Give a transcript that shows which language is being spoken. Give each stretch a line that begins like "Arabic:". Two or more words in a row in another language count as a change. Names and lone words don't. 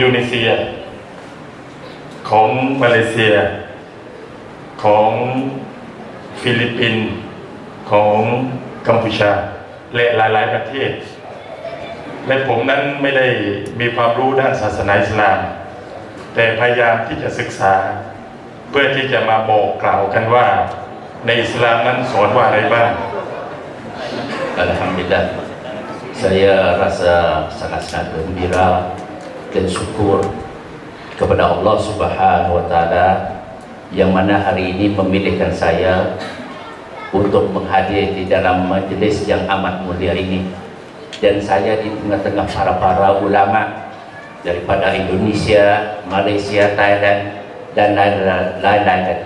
Thai: นีเซียของมาเลเซียของฟิลิปปินส์ของกัมพูชาและหลายๆประเทศและผมนั้นไม่ได้มีความรู้ด้านศาสนาอิสลามแต่พยายามที่จะศึกษาเพื่อที่จะมาบอกกล่าวกันว่าในอิสลามนั้นสอนว่าอะไรบ้าง
Malay: Alhamdulillah, saya rasa sangat-sangat gembira dan syukur kepada Allah
Arabic: سبحانه وتعالى
Malay: yang mana hari ini memilihkan saya untuk menghadir di dalam majlis yang amat mulia ini, dan saya di tengah-tengah para ulama daripada Indonesia, Malaysia, Thailand dan lain-lain lagi.